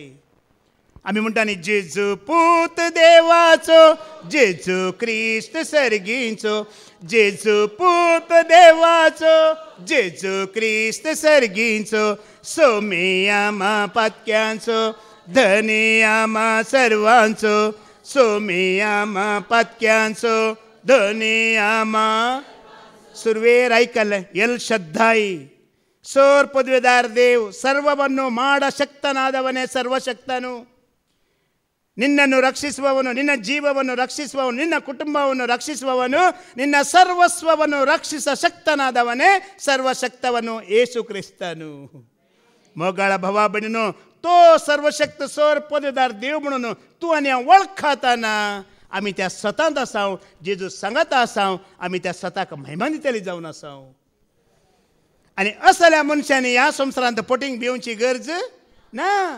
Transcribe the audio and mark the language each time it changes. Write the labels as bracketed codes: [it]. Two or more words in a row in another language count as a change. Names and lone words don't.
[kok] आमी म्हणटा न्ही जेजू पूत देवाचो, जेजू क्रिस्त सर्गींचो, जेजू पूत देवाचो, जेजू क्रिस्त सर्गींचो, सोमी आमा पातक्यांचो, धनी आमा सर्वांचो, सोमी आमा पातक्यांचो, धनी आमा. सुरवेर आयकल्लें एल शद्धाई ಸೋರ್ ಪದವಿದಾರ ದೇವ್ [kn] ಸರ್ವವನ್ನು ಮಾಡ ಶಕ್ತನಾದವನೇ ಸರ್ವಶಕ್ತನು. ನಿನ್ನನ್ನು ರಕ್ಷಿಸುವವನು, ನಿನ್ನ ಜೀವವನ್ನು ರಕ್ಷಿಸುವವನು, ನಿನ್ನ ಕುಟುಂಬವನ್ನು ರಕ್ಷಿಸುವವನು, ನಿನ್ನ ಸರ್ವಸ್ವವನ್ನು ರಕ್ಷಿಸ ಶಕ್ತನಾದವನೇ ಸರ್ವಶಕ್ತವನು ಯೇಸು ಕ್ರಿಸ್ತನು. [kok] मोगाळा भावा भयणीनो तो सर्वशक्त सोर पदवीदार देव म्हणून तूं आनी हांव वळखताना आमी त्या सतांत आसाव, जेजू सांगता आसाव, आमी त्या सताक महिमा दितली जावन आसाव. आनी असल्या मनशांनी ह्या संवसारांत पटींग भिवची गरज ना.